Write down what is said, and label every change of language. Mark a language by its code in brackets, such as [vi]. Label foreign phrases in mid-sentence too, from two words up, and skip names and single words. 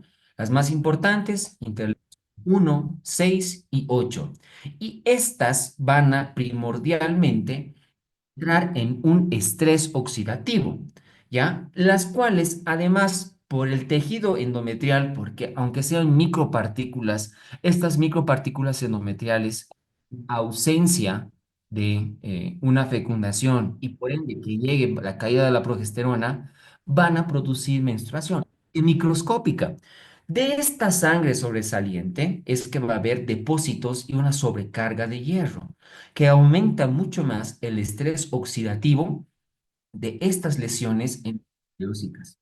[es] Las más importantes, interleuquinas 1, 6 y 8. Y estas van a primordialmente entrar en un estrés oxidativo, ¿ya? Las cuales, además, por el tejido endometrial, porque aunque sean micropartículas, estas micropartículas endometriales, ausencia de una fecundación y por ende que llegue la caída de la progesterona, van a producir menstruación microscópica. De esta sangre sobresaliente es que va a haber depósitos y una sobrecarga de hierro que aumenta mucho más el estrés oxidativo de estas lesiones endometriosas.